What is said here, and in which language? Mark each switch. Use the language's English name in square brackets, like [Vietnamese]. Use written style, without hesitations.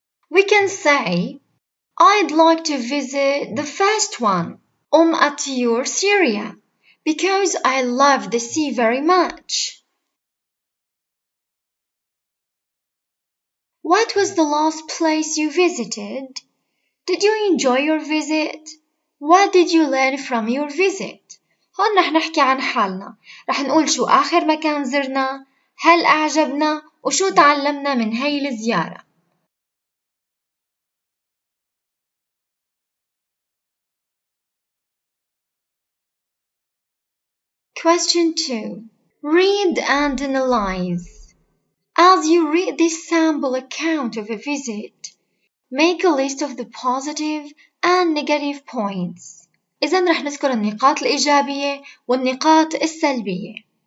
[English] We can say, I'd like to visit the first one, at Syria, because I love the sea very much. What was the last place you visited? Did you enjoy your visit? What did you learn from your visit? [Arabic] هون رح نحكي عن حالنا، رح نقول شو آخر مكان زرنا، هل أعجبنا، وشو تعلمنا من هاي الزيارة. [English] Question 2. Read and analyze. As you read this sample account of a visit, make a list of the positive and negative points. [Arabic] إذن رح نذكر النقاط الإيجابية والنقاط السلبية.